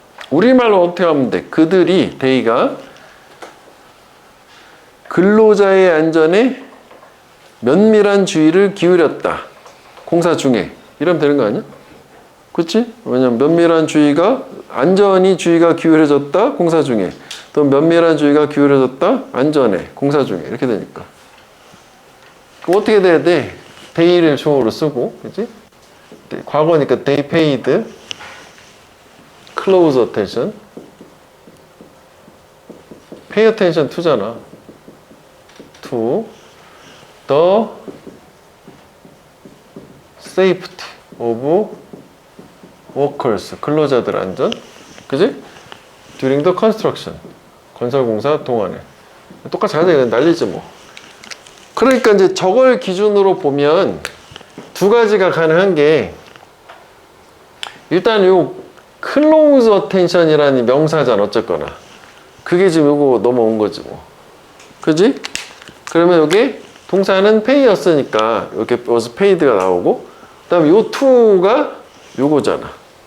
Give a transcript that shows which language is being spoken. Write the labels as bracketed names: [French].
[Korean] 우리말로 어떻게 하면 돼? 그들이, 데이가 근로자의 안전에 면밀한 주의를 기울였다. 공사 중에. 이러면 되는 거 아니야? 그치? 왜냐면 면밀한 주의가, 안전이 주의가 기울여졌다. 공사 중에. 또 면밀한 주의가 기울여졌다. 안전에. 공사 중에. 이렇게 되니까. 그럼 어떻게 돼야 돼? 데이를 주어로 쓰고, 그치? 과거니까 [English] they paid close attention. pay attention to잖아. to the safety of workers. [Korean] 근로자들 안전. 그지? [English] during the construction. [Korean] 건설공사 동안에. 똑같이 하자. 이건 난리지 뭐. 그러니까 이제 저걸 기준으로 보면 두 가지가 가능한 게 일단 요 close attention이라는 명사잖아. 어쨌거나. 그게 지금 요거 넘어온 거지 뭐. 그지? 그러면 여기 동사는 pay였으니까 이렇게 [English] was paid [Korean] 가 나오고 그 다음에 요 to가 요거잖아.